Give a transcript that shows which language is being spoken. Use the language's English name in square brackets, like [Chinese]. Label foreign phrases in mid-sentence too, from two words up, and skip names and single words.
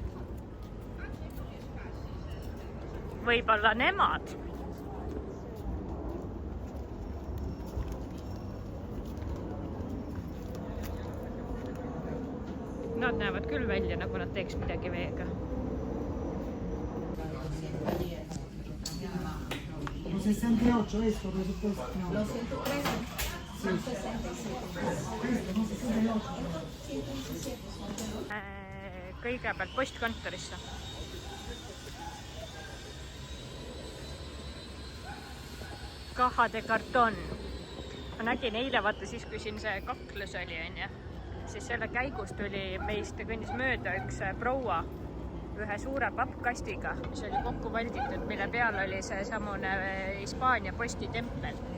[Estonian] Võib-olla nemad. Nad näevad küll välja, nagu nad teeks midagi veega. [Spanish] Los 68, esto, presupuesto. No. Los 113. Son 67. [Estonian] Kõigepealt postkontorisse. [Spanish] Caja de Carton. [Estonian] Ma nägin eile, vaata siis, kui siin see kaklus oli, siis selle käigus tuli meist kõnnis mööda üks proua ühe suure pappkastiga, mis oli kokku valditud, mille peal oli see samune Hispaania postitempel.